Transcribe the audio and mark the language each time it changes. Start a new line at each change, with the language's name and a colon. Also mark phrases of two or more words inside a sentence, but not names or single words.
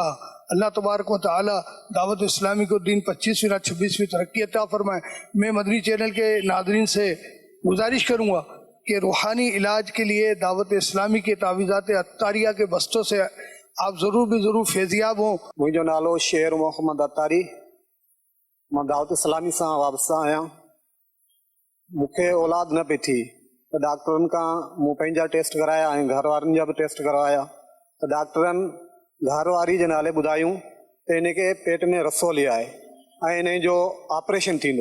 Urdu: اللہ تبارک و تعالی دعوت اسلامی کو دین 25ویں 26ویں ترقی عطا فرمائے. میں مدنی چینل کے ناظرین سے گزارش کروں گا کہ روحانی علاج کے لیے دعوت اسلامی کے تعویذات اتاریہ کے بستوں سے آپ ضرور بھی ضرور فیضیاب ہوں.
Sindhi: मुंहिंजो नालो शेर मोहम्मद अतारी. मां दावत इस्लामी सां वाबस्ता आहियां. मूंखे औलाद न पई थी त डॉक्टरनि खां मूं पंहिंजा टेस्ट कराया ऐं घर वारनि जा बि टेस्ट करवाया त डॉक्टरनि घर वारी जे नाले ॿुधायूं त हिनखे पेट में रसोली आहे ऐं हिन जो ऑपरेशन थींदो.